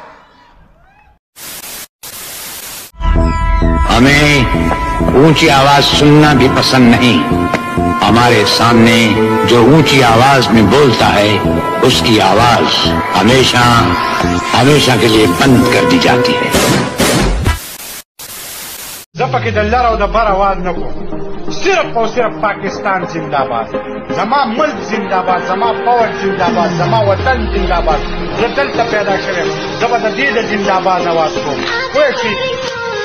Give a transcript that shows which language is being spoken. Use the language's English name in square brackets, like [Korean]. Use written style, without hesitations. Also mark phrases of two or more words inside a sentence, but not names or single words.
[Urdu] ہمیں اونچی آواز سننا بھی پسند نہیں ہمارے سامنے جو اونچی آواز میں بولتا ہے اس کی آواز ہمیشہ ہمیشہ کے لیے بند کر دی جاتی ہے [Pashto] زپکه د لر او د بر आवाज نه کوم صرف او صرف پاکستان زنده‌باد زما ملک زنده‌باد زما فوج زنده‌باد زما وطن زنده‌باد زه دلته پیدا شوم زه به د دې د زنده‌باد आवाज کوم پوه شئ